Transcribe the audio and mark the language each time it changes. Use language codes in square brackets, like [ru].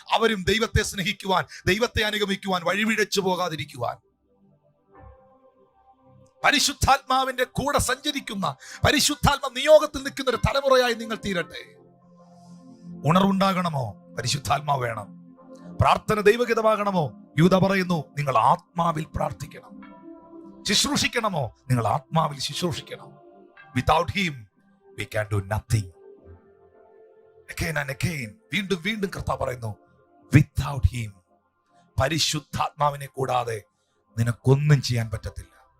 [ml] അവരും ദൈവത്തെ സ്നേഹിക്കുവാൻ, ദൈവത്തെ അനുഗമിക്കുവാൻ, വഴിവിഴച്ചു പോകാതിരിക്കുവാൻ, പരിശുദ്ധാത്മാവിന്റെ കൂടെ സഞ്ചരിക്കുന്ന, പരിശുദ്ധാത്മ നിയോഗത്തിൽ നിൽക്കുന്ന ഒരു തലമുറയായി നിങ്ങൾ തീരട്ടെ. ഉണർവുണ്ടാകണമോ? പരിശുദ്ധാത്മാവ് വേണം. പ്രാർത്ഥന ദൈവഗതമാകണമോ? യൂദ പറയുന്നു, നിങ്ങൾ ആത്മാവിൽ പ്രാർത്ഥിക്കണം. ശുശ്രൂഷിക്കണമോ? നിങ്ങൾ ആത്മാവിൽ ശുശ്രൂഷിക്കണം. [en] Without him we can do nothing. Again and again, [ml] വീണ്ടും വീണ്ടും കർത്താവ് പറയുന്നു, [en] without him, [ml] പരിശുദ്ധാത്മാവിനെ കൂടാതെ നിനക്കൊന്നും ചെയ്യാൻ പറ്റത്തില്ല.